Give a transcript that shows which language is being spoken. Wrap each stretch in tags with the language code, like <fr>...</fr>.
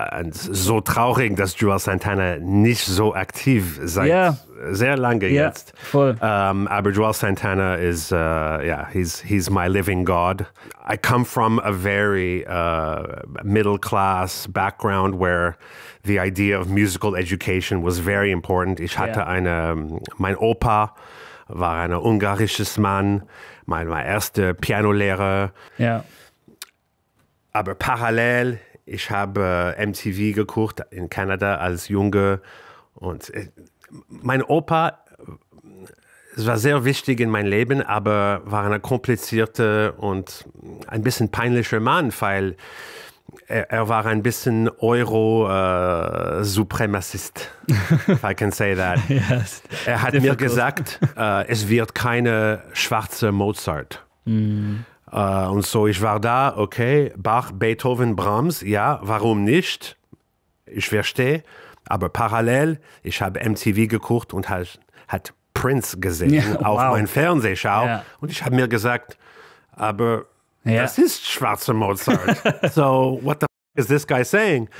<de>So traurig, dass Joel Santana nicht so aktiv seit sehr lange jetzt. Voll.</de> <en>Aber Joel Santana is, he's my living God. I come from a very middle class background where the idea of musical education was very important.</en> <de>Ich hatte mein Opa war ein ungarisches Mann, mein erster Pianolehrer. Ja. Aber parallel, ich habe MTV geguckt in Kanada als Junge und mein Opa, es war sehr wichtig in meinem Leben, aber war ein komplizierter und ein bisschen peinlicher Mann, weil er war ein bisschen Euro-Supremacist,</de> <en>if I can say that. Yes.</en> <de>Er hat mir gesagt, es wird keine schwarze Mozart. Und so, ich war da, okay, Bach, Beethoven, Brahms, ja, warum nicht? Ich verstehe. Aber parallel, ich habe MTV geguckt und hat Prince gesehen auf meinem Fernsehschau. Ja. Und ich habe mir gesagt, aber das ist schwarze Mozart.</de> <en>So, what the f is this guy saying?</en>